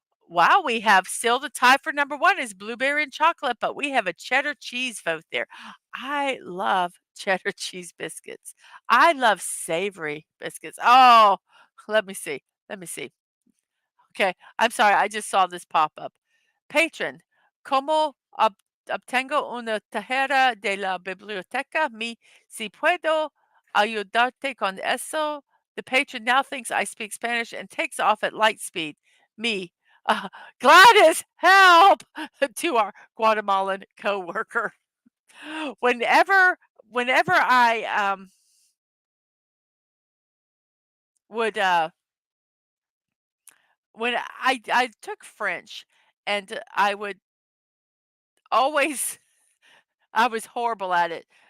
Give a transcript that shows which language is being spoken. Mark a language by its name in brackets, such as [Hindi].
[English] Wow, we have still the tie for number 1 is blueberry and chocolate, but we have a cheddar cheese vote there. I love cheddar cheese biscuits. I love savory biscuits. Oh, let me see. Let me see. Okay, I'm sorry, I just saw this pop up. [Spanish] Patron, ¿cómo obtengo una tarjeta de la biblioteca? Si puedo ayudarte con eso. [English] The patron now thinks I speak Spanish and takes off at light speed. Me, uh, Gladys, help! To our Guatemalan coworker. Whenever, whenever I would when I took French, and I would always I was horrible at it,